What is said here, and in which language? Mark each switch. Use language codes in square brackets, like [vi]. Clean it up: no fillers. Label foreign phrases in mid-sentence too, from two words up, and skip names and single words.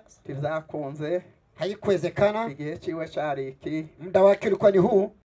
[rn] Tizakunze. [sw] Haikuwezekana. [rn] Igihe ciwe cyari iki. [sw] Muda wake ulikuwa ni huu.